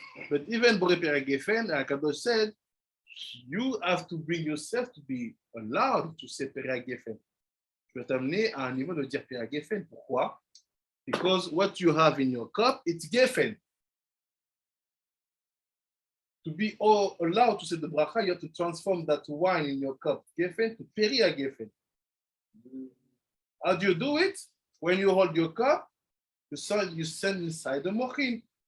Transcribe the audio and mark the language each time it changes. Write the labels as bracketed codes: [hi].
[en] But even boreperi al gefen, Kadosh said, you have to bring yourself to be allowed to say peri al gefen. [fr] Tu vas t'amener à un niveau de dire peri al gefen. Pourquoi? [en] Because what you have in your cup, it's gefen. To be all allowed to say the bracha, you have to transform that wine in your cup, gefen, to peri al gefen. How do you do it? When you hold your cup, you send inside the mochin.